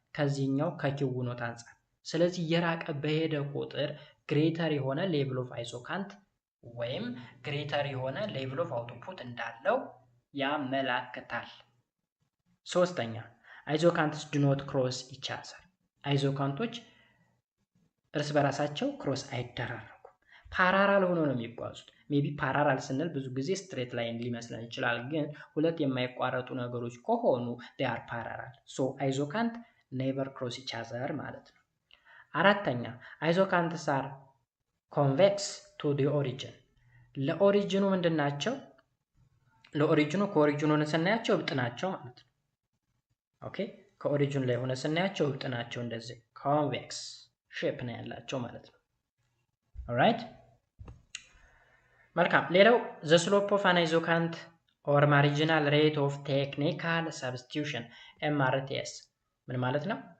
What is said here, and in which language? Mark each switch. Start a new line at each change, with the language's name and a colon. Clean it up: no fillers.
Amharic: ከዚህኛው ከኪው ኖት አንፃር። ስለዚህ የራቀ በሄደ ቁጥር ግሬተር የሆነ ሌቭል ኦፍ አይዞካንት ወይም ግሬተር የሆነ ሌቭል ኦፍ አውትፑት እንዳለው ያመላክታል። ሶስተኛ አይዞካንትስ ዱ ኖት ክሮስ ኢች አዘር። አይዞካንቶች እርስ በራሳቸው ክሮስ አይደራረጉም። ፓራራል ሆኖ ነው የሚጓዙት። ሜቢ ፓራራል ስንል ብዙ ጊዜ ስትሬት ላይን ሊመስለን ይችላል፣ ግን ሁለት የማይቋረጡ ነገሮች ከሆኑ
English: they are parallel. so አይዞካንት never cross each other
Amharic: ማለት ነው። አራተኛ
English: አይዞካንትስ are convex to the origin.
Amharic: ለኦሪጂኑ ምንድን ናቸው? ለኦሪጂኑ ከኦሪጂኑ ስናያቸው እብጥ ናቸው ማለት ነው። ኦኬ ከኦሪጂኑ ላይ ሆነ ስናያቸው እብጥ ናቸው፣ እንደዚህ ኮንቬክስ ሼፕ ነው ያላቸው ማለት ነው። ኦልራይት መልካም። ሌላው
English: the slope of an isocant or marginal rate of technical substitution MRTS
Amharic: ምን ማለት ነው?